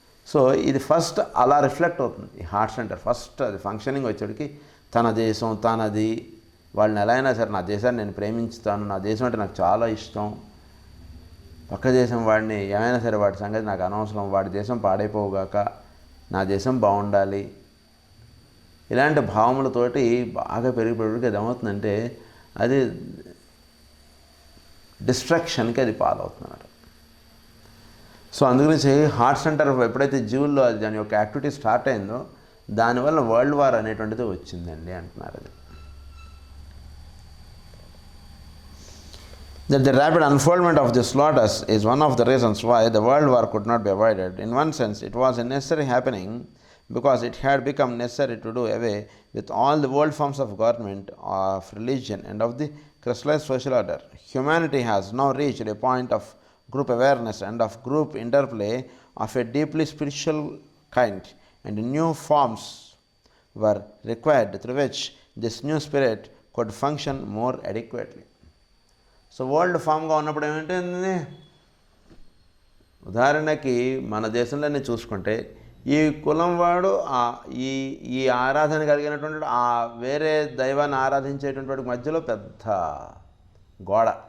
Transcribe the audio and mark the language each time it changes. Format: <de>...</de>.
<te>So ఇది first అలా reflect అవుతుంది. ఈ హార్ట్ సెంటర్ ఫస్ట్ అది ఫంక్షనింగ్ వచ్చేటికి తన దేశం తనది, వాళ్ళని ఎలా అయినా సరే నా దేశాన్ని నేను ప్రేమించుతాను, నా దేశం అంటే నాకు చాలా ఇష్టం, పక్క దేశం వాడిని ఏమైనా సరే వాడి సంగతి నాకు అనవసరం, వాడి దేశం పాడైపోగాక నా దేశం బాగుండాలి, ఇలాంటి భావములతోటి బాగా పెరిగిపోయేటికి అది ఏమవుతుందంటే అది డిస్ట్రక్షన్కి అది పాలవుతుందన్నమాట. సో అందుగురించి హార్ట్ సెంటర్ ఎప్పుడైతే జీవుల్లో అది దాని యొక్క యాక్టివిటీ స్టార్ట్ అయిందో దానివల్ల వరల్డ్ వార్ అనేటువంటిది వచ్చిందండి అంటున్నారు.</te> <en>అది that the rapid unfoldment of this lotus is one of the reasons why the world war could not be avoided. In one sense, it was a necessary happening because it had become necessary to do away with all the old forms of government, of religion, and of the crystallized social order. Humanity has now reached a point of group awareness and of group interplay of a deeply spiritual kind, and new forms were required through which this new spirit could function more adequately.</en> <te>So world ఫామ్గా ఉన్నప్పుడు ఏమిటంటే, ఉదాహరణకి మన దేశంలోనే చూసుకుంటే ఈ కులం వాడు ఈ ఆరాధన కలిగినటువంటి ఆ వేరే దైవాన్ని ఆరాధించేటువంటి వాడికి మధ్యలో పెద్ద గోడ.</te>